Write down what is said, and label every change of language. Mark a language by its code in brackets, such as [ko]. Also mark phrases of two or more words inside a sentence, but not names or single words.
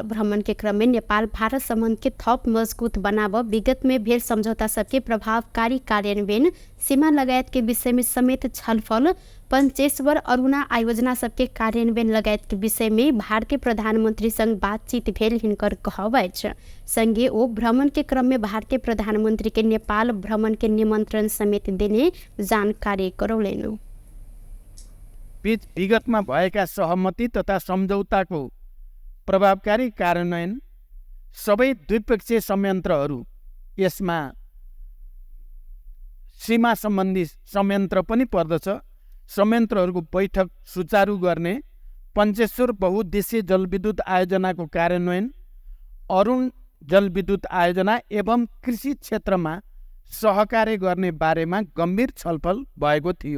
[mai] भ्रमण के क्रम में नेपाल भारत संबंध के थप मजबूत बनाव, विगत में भेल समझौता सबके प्रभावकारी कार्यान्वयन, सीमा लगायत के विषय में समेत छलफल, पंचेश्वर अरुणा आयोजना सबके कार्यान्वयन लगायत के विषय में भारतीय प्रधानमंत्री संग बातचीत भेल हिनकर कहब अछि। संगे ओ भ्रमण के क्रम में भारतीय प्रधानमंत्री के नेपाल भ्रमण के निमंत्रण समेत देने जानकारी करौलेन। [ne] बीच विगतमा भएका सहमति तथा सम्झौताको प्रभावकारी कार्यान्वयन, सबै द्विपक्षीय संयन्त्रहरू, यसमा सीमा सम्बन्धी संयन्त्र पनि पर्दछ, संयन्त्रहरूको बैठक सुचारू गर्ने, पञ्चेश्वर बहुउद्देश्य जलविद्युत आयोजनाको कार्यान्वयन, अरुण जलविद्युत आयोजना एवं कृषि क्षेत्रमा सहकार्य गर्ने बारेमा गम्भीर छलफल भएको थियो।